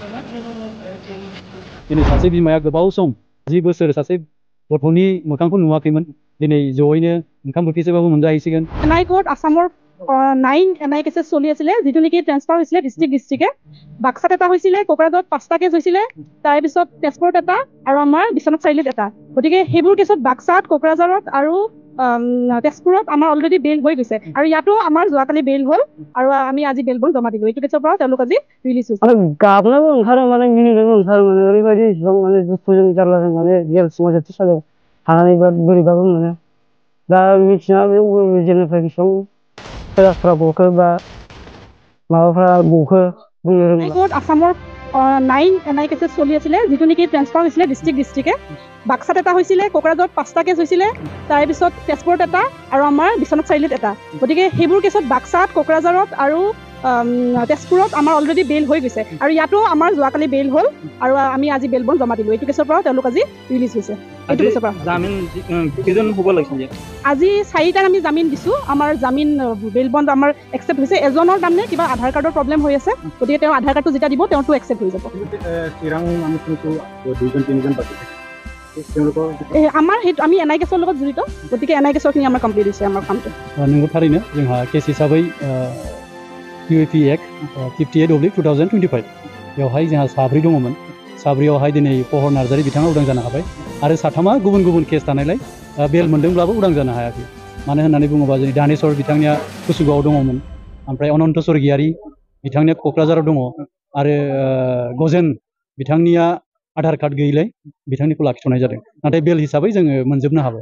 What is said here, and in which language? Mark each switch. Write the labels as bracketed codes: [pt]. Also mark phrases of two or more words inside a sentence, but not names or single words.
[brx] दिनै सासे बिमाया गोबाव सम 10 बोसोर सासे गथ'नि मोखांखौ नुवाखैमोन दिनै जयैनो ओंखाम बोथिसेबाबो मोनजाहैसिगोन। [as] एनआई कोड आसाমৰ 9 एनआई केसेस চলি আছিলে যেটো নেকি ট্ৰান্সফাৰ হৈছিলে ডিস্ট্ৰিক্টে বাক্সাত এটা হৈছিলে কোকৰাঝাৰত 5টা কেছ হৈছিলে তাৰ পিছত তেজপুৰত এটা আৰু আমাৰ বিশ্বনাথ চাৰিআলিত এটা গতিকে সেইবোৰ কেছত বাক্সাত কোকৰাঝাৰত আৰু তেজপুৰত আমাৰ অলৰেডি বেল হৈ গৈছে আৰু ইয়াতো আমাৰ যোৱাকালি বেল হ'ল আৰু আমি আজি বেল বন জমা দিলো এইটো কেছৰ পৰা তেওঁলোক আজি ৰিলিজ হৈছে [brx] মানে গাবনাबो ओंखारो মানে मिनिनोबो ओंखारो মানে ओरैबायदि इसेबां माने दुखुजों जारलाजों माने जेल सिङाव जोबथि साजायाव थानानै बोरैबाबो मोनो दा मिथिना बे जेलनिफ्राय बेसेबां पेरासफ्रा गखो बा माबाफ्रा गखो बुंनो रोंला। [as] कोड आसाমৰ 9 এনআই কেसेस চলি আছিলে যেটো নেকি ট্ৰান্সফাৰ হৈছিলে ডিস্ট্ৰিক্টে বাক্সাত এটা হৈছিলে কোকৰাঝাৰত 5টা কেছ হৈছিলে তাৰ পিছত তেজপুৰত এটা আৰু আমাৰ বিশ্বনাথ চাৰিআলিত এটা গতিকে সেইবোৰ কেছত বাক্সাত কোকৰাঝাৰত আৰু তেজপুৰত আমাৰ অলৰেডি বেল হৈ গৈছে আৰু ইয়াতো আমাৰ যোৱাকালি বেল হ'ল আৰু আমি আজি বেল বন জমা দিলো এইটো কেছৰ পৰা তেওঁলোক আজি ৰিলিজ হৈছে এইটো কেছৰ পৰা জামিন কেজন হ'ব লাগিছিল আজি 4টাক আমি জামিন দিছো আমাৰ জামিন বেল বন আমাৰ একসেপ্ট হৈছে এজনৰ নামনে কিবা আধাৰ কাৰ্ডৰ প্ৰবলেম হৈ আছে গতিকে তেওঁ আধাৰ কাৰ্ডটো যেটা দিব তেওঁটো একসেপ্ট হৈ যাব চিৰাং আমি কিন্তু 2-3জন পাতিছে আমাৰ আমি এনআই কেছৰ লগত জড়িত গতিকে এনআই কেছৰখিনি আমাৰ কমপ্লিট হৈছে আমাৰ কামটো [brx] नंगौ थारैनो जोंहा केस हिसाबै UAP Act 58/2025 बेवहाय जोंहा साब्रै दङमोन साब्रैयावहाय दिनै पहर नार्जारी बिथाङा उदां जानो हाबाय आरो साथामा गुबुन गुबुन केस थानायलाय बेल मोनदोंब्लाबो उदां जानो हायाखै मानो होननानै बुङोबा जोंनि दानेश्वर बिथांनिया कुसुगावआव दङमोन ओमफ्राय अनन्त स्वर्गियारि बिथांनिया क'क्राझाराव दङ आरो गजेन बिथांनिया आधार कार्ड गैयैलाय बिथांनिखौ लाखिथ'नाय जादों नाथाय बेल हिसाबै जोङो मोनजोबनो हाबाय